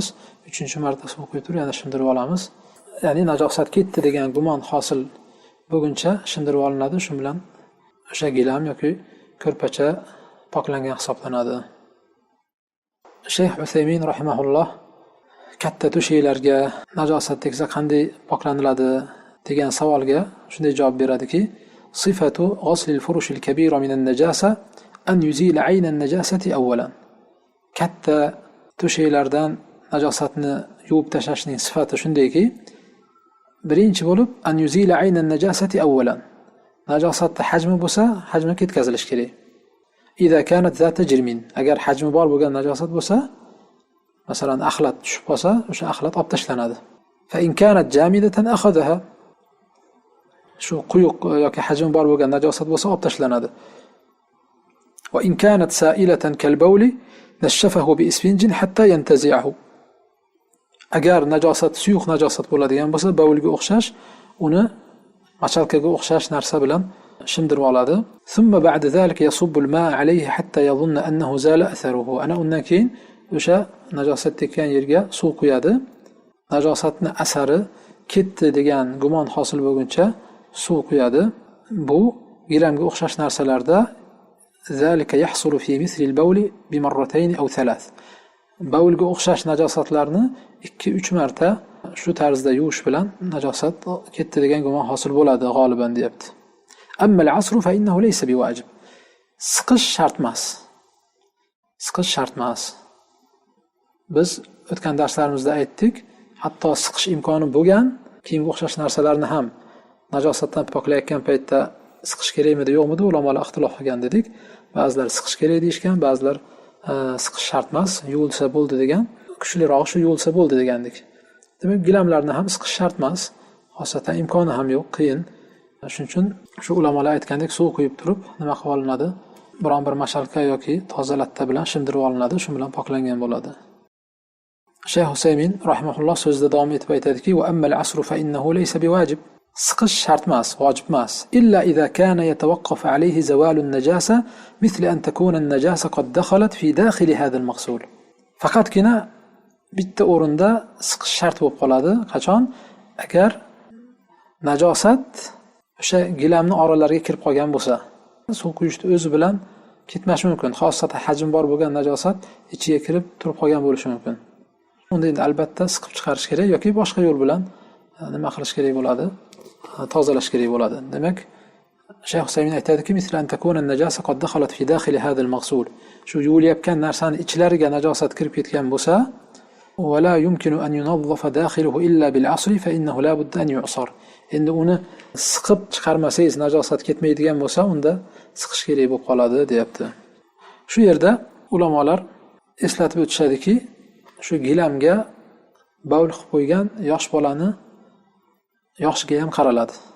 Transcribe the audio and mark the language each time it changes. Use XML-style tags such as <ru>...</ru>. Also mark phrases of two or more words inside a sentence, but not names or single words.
<uz>Uchinchi marta suv quyib turib, yana shimdirib olamiz. Ya'ni najosat ketdi degan gumon hosil bo'lguncha shimdirib olinadi. Shu bilan o'sha gilam yoki ko'rpacha poklangan hisoblanadi. Shayx Usaymin rahimahulloh katta to'shaklarga najosat tegsa qanday poklaniladi degan savolga shunday javob beradiki,</uz> <ar>صفة غسل الفرش الكبيرة من النجاسة أن يزال عين النجاسة أولا.</ar> <uz>Katta to'shaklardan najosatni yuvib tashlashning sifati shundayki, birinchi bo'lib</uz> <ar>أن يزال عين النجاسة أولا.</ar> <uz>Najosatning hajmi bo'lsa, hajmi ketkazilish kerak.</uz> <ar>إذا كانت ذات جرم,</ar> <uz>agar hajmi bor bo'lgan najosat bo'lsa, masalan axlat tushib qolsa, o'sha axlat olib tashlanadi.</uz> <ar>فإن كانت جامدة أخذها,</ar> <uz>shu quyuq yoki hajmi bor bo'lgan najosat bo'lsa olib tashlanadi.</uz> <ar>وإن كانت سائلة كالبول نشفه بإسفنج حتى ينتزعه.</ar> <uz>Agar najosat suyuq najosat bo'ladigan bo'lsa, bavlga o'xshash, uni machalkaga o'xshash narsa bilan shimdirib oladi.</uz> <ar>ثم بعد ذلك يصب الماء عليه حتى يظن أنه زال أثره.</ar> <uz>Ana undan keyin o'sha najosat tekkan yerga suv quyadi. Najosatning asari ketdi degan gumon hosil bo'lguncha suv quyadi. Bu gilamga o'xshash narsalarda</uz> <ar>ذلك يحصل في مثل البول بمرتين أو ثلاث.</ar> <uz>Bavlga o'xshash najosatlarni 2-3 marta shu tarzda yuvish bilan najosat ketdi degan gumon hosil bo'ladi g'oliban deyapti.</uz> <ar>أما العصر فإنه ليس بواجب.</ar> <uz>Siqish shart emas. Siqish shart emas. Biz o'tgan darslarimizda aytdik, hatto siqish imkoni bo'lgan kiyimga o'xshash narsalarni ham najosatdan poklayotgan paytda siqish kerakmidi, yo'qmidi, ulamolar ixtilof qilgan dedik. Ba'zilar siqish kerak deyishgan, ba'zilar siqish shart emas, yuvilsa bo'ldi degan. Kuchliroq shu yuvilsa bo'ldi degandik. Demak, gilamlarni ham siqish shart emas, xosatan imkoni ham yo'q, qiyin. Shuning uchun shu ulamolar aytgandek suv quyib turib nima qilib olinadi? Biron bir mashalka yoki toza latta bilan shimdirib olinadi, shu bilan poklangan bo'ladi. Shayx Usaymin rahimahulloh so'zida davom etib aytadiki,</uz> <ar>"وأما العصر فإنه ليس بواجب."</ar> <uz>Siqish shart emas, vojib emas.</uz> <ar>إلا إذا كان يتوقف عليه زوال النجاسة مثل أن تكون النجاسة قد دخلت في داخل هذا المغسول.</ar> <uz>Faqatgina bitta o'rinda siqish shart bo'lib qoladi. Qachon? Agar najosat o'sha gilamning oralariga kirib qolgan bo'lsa, suv quyishni o'zi bilan ketmashi mumkin. Xosatan hajm bor bo'lgan najosat ichiga kirib turib qolgan bo'lishi mumkin. Unda endi albatta siqib chiqarish kerak yoki boshqa yo'l bilan nima qilish kerak bo'ladi? Tozalash kerak bo'ladi. Demak, Shayx Usaymin aytadiki,</uz> <ar>"مثلا أن تكون النجاسة قد دخلت في داخل هذا المغسول."</ar> <uz>Shu yuvilayotgan narsani ichlariga najosat kirib ketgan bo'lsa,</uz> <ar>"ولا يمكن أن ينظف داخله إلا بالعصر فإنه لا بد أن يعصر."</ar> <uz>Endi uni siqib chiqarmasangiz najosat ketmaydigan bo'lsa, unda siqish kerak bo'lib qoladi, deyapti. Shu yerda ulamolar eslatib o'tishadiki, shu gilamga baul qilib qo'ygan yosh bolani yoshiga ham qaraladi.</uz>